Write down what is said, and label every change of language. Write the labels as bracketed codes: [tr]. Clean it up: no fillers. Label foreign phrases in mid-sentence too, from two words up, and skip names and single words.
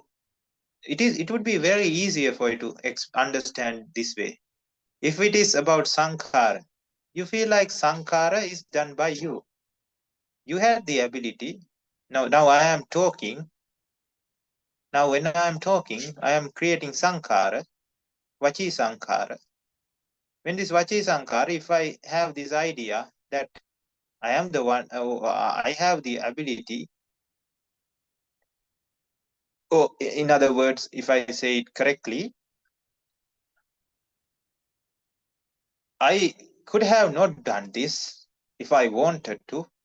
[en] It would be very easier for you to understand this way. If it is about sankhara, you feel like sankhara is done by you. You had the ability. Now I am talking. Now when I am talking, I am creating sankhara, [pi] vachi sankhara. [en] When this [pi] vachi sankhara, [en] if I have this idea that I am the one, I have the ability. Oh, in other words, if I say it correctly, I could have not done this if I wanted to.